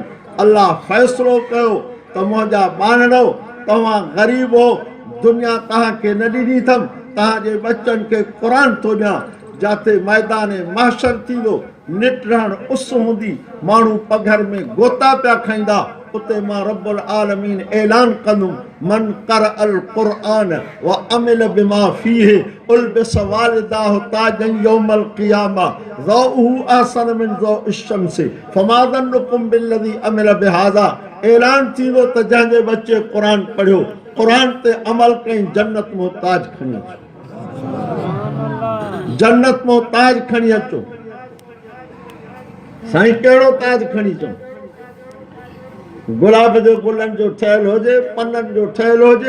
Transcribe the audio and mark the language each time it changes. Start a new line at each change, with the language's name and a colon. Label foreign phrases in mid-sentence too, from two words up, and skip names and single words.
Sindhi: अल्लाह फ़ैसिलो कयो त मुंहिंजा ॿारड़ो, तव्हां ग़रीब हो, दुनिया तव्हांखे न ॾिनी अथमि, तव्हांजे बचनि खे क़ुरान थो ॾियां। जिते मैदान महशर थींदो, निट रहण उस हूंदी, माण्हू पघर में गोता पिया खाईंदा, उते मां रब्बुल आलमीन ऐलान कंदुमि
Arabic: من قرأ القرآن وعمل بما فيه ألبس والداه تاجا يوم القيامة ضوؤه أحسن من ضوء الشمس فما ظنكم بالذي عمل بهذا.
Sindhi: ऐलान थींदो त जंहिंजे बच्चे क़ुरान पढ़ियो, क़ुरान ते अमल कई, जन्नत में ताज खणी अचो, जन्नत में ताज खणी अचो। साईं कहिड़ो ताज खणी अचूं? गुलाब जो गुलनि जो ठहियल हुजे, पननि जो ठहियल हुजे।